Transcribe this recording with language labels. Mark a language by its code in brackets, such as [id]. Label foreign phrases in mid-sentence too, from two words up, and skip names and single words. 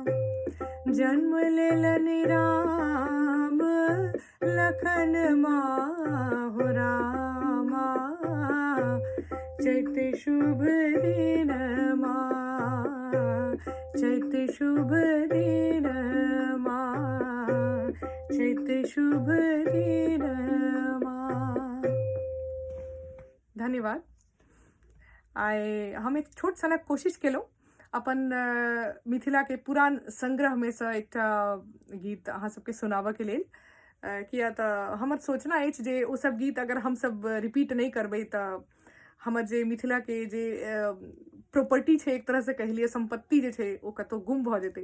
[mai] जन्म लेलन राम लखन माँ हो रामा, चैत शुभ दिन माँ, चैत शुभ दिन माँ, चैत शुभ दिन माँ। धन्यवाद। आइ हम एक छोट सनक कोशिश केलहुँ अपन मिथिला के पुरान संग्रह में से एकटा गीत अहाँ सबके सुनाबऽ के लेल, किया तऽ हमर सोचना अछि जे ओ सब गीत अगर हम सब रिपीट नहीं करबै तऽ हमर जे मिथिला के जे प्रॉपर्टी छै, एक तरह से कह लिअ संपत्ति जे छै ओ कतौ गुम भऽ जेतै।